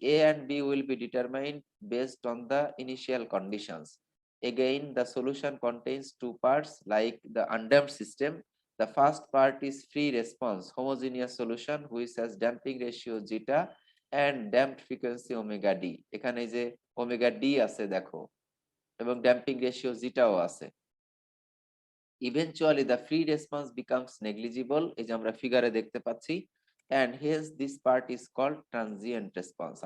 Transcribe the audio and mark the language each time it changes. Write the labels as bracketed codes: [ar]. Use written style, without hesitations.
[en] A and B will be determined based on the initial conditions. Again, the solution contains two parts like the undamped system. The first part is free response, homogeneous solution which has damping ratio zeta and damped frequency omega d. [bn] এখানে যে omega d আছে দেখো, এবং damping ratio zetaও আছে। [en] Eventually the free response becomes negligible, [bn] এই যে আমরা ফিগারে দেখতে পাচ্ছি, [en] and hence this part is called transient response.